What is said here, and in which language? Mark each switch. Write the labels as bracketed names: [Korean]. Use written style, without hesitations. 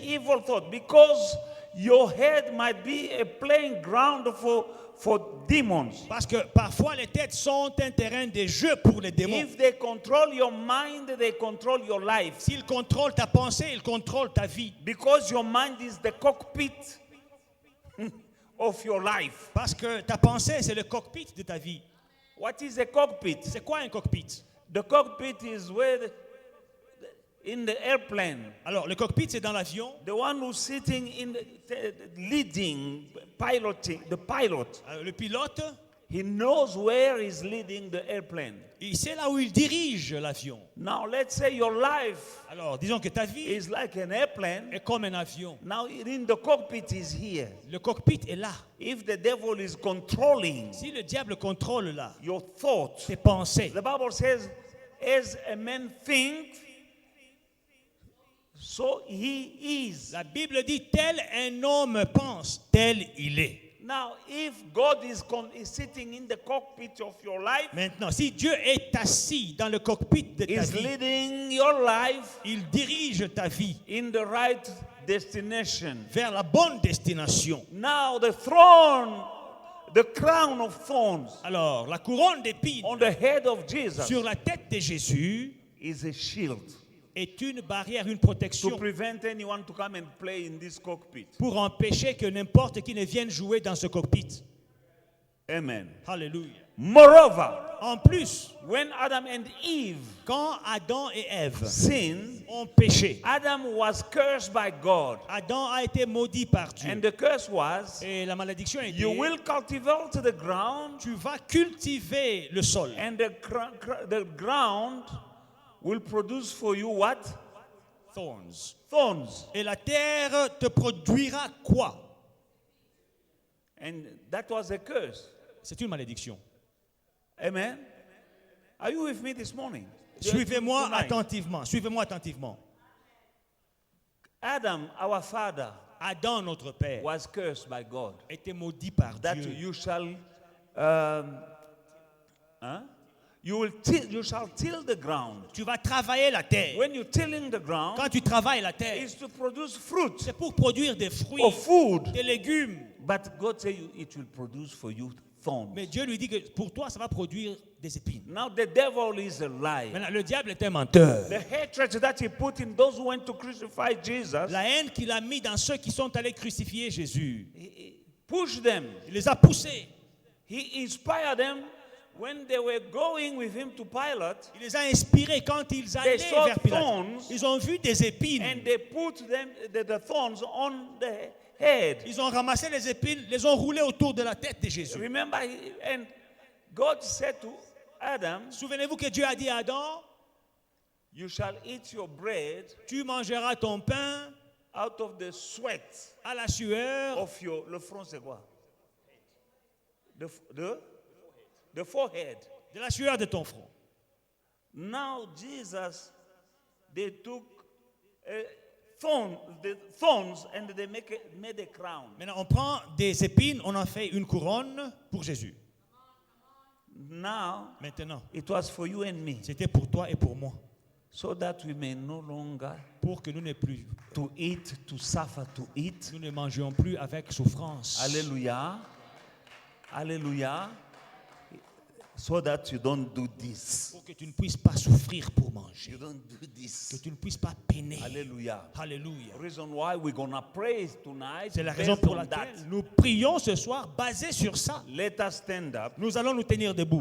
[English] evil thoughts, because your head might be a playing ground for demons. [French] Parce que parfois les têtes sont un terrain de jeu pour les démons. [English] If they control your mind, they control your life. [French] S'ils contrôlent ta pensée, ils contrôlent ta vie. [English] Because your mind is the cockpit of your life. [French] Parce que ta pensée, c'est le cockpit de ta vie. [English] What is a cockpit? [French] C'est quoi un cockpit? [English] The cockpit is where in the airplane, [French] Alors, le cockpit, c'est dans l'avion. [English] the one who's sitting in leading, piloting, the pilot, [French] Le pilote, [English] he knows where he's leading the airplane. [French] c'est là où il dirige l'avion. [English] Now let's say your life [French] Alors, disons que ta vie [English] is like an airplane. [French] est comme un avion. [English] Now in the cockpit is here. [French] Le cockpit est là. [English] If the devil is controlling [French] Si le diable contrôle là, [English] your thoughts, [French] tes pensées, [English] the Bible says, as a man thinks, so he is. [French] la Bible dit, tel un homme pense, tel il est. [English] Now, if God is sitting in the cockpit of your life, [French] Maintenant, si Dieu est assis dans le cockpit de ta [English] is [French] vie, [English] leading your life [French] il dirige ta vie [English] in the right destination. [French] vers la bonne destination. [English] Now, the throne the crown of thorns [French] Alors, la couronne d'épines [English] on the head of Jesus [French] sur la tête de Jésus [English] is a shield [French] est une barrière, une [English] to [French] protection [English] prevent anyone to come and play in this cockpit. [French] pour empêcher que n'importe qui ne vienne jouer dans ce cockpit. [English] Amen. [French] Alléluia. [English] Moreover, [French] En plus, [English] when Adam and Eve [French] quand Adam et Ève [English] sinned, [French] ont péché, [English] Adam was cursed by God. [French] Adam a été maudit par Dieu. [English] And the curse was, [French] Et la malédiction était, [English] you will cultivate the ground, [French] tu vas cultiver le sol. [English] and the ground will produce for you what? Thorns. Thorns. [French] Et la terre te produira quoi? [English] And that was a curse. [French] C'est une malédiction. [English] Amen. Are you with me this morning? [French] Suivez-moi [English] Tonight. [French] attentivement. Suivez-moi attentivement. [English] Adam, our father, [French] Adam, notre père, [English] was cursed by God. [French] était maudit par [English] That [French] Dieu. [English] you shall, you shall till the ground. [French] Tu vas travailler la terre. [English] When you're tilling the ground, [French] Quand tu travailles la terre, [English] it's to produce fruit [French] c'est pour produire des fruits, [English] or food. [French] des légumes. [English] But God said it will produce for you thorns. [French] Mais Dieu lui dit que pour toi, ça va produire des épines. [English] Now the devil is a liar. [French] Maintenant, le diable est un menteur. [English] The hatred that he put in those who went to crucify Jesus, [French] La haine qu'il a mis dans ceux qui sont allés crucifier Jésus, [English] he pushed them. [French] il les a poussés. [English] He inspired them when they were going with him to Pilate, [French] Il les a inspirés quand ils allaient [English] saw [French] vers Pilate. [English] thorns. [French] Ils ont vu des épines. [English] and they put them the thorns on the head. [French] Ils ont ramassé les épines, les ont roulées autour de la tête de Jésus. [English] Remember, and God said to Adam, [French] Souvenez-vous que Dieu a dit à Adam, [English] you shall eat your bread [French] tu mangeras ton pain [English] out of the sweat [French] à la sueur [English] of your, [French] le front c'est quoi? [English] The forehead. [French] de la sueur de ton front. [English] Now Jesus, they took the thorns and they made a crown. [French] Maintenant, on prend des épines, on en fait une couronne pour Jésus. [English] Now, [French] Maintenant, [English] it was for you and me, [French] c'était pour toi et pour moi, [English] so that we may no longer [French] pour que nous ne plus, [English] to eat, to suffer to eat. [French] nous ne mangions plus avec souffrance. [English] Hallelujah. Hallelujah. So that you don't do this. [French] Pour que tu ne puisses pas souffrir pour manger, [English] You don't do [French] que [English] this. [French] tu ne puisses pas peiner. [English] Hallelujah. [French] Alléluia. [English] Reason why we're gonna pray tonight. [French] C'est la raison [English] based [French] pour [English] on [French] laquelle [English] that. [French] nous prions ce soir basé sur ça. [English] Let us stand up. [French] Nous allons nous tenir debout.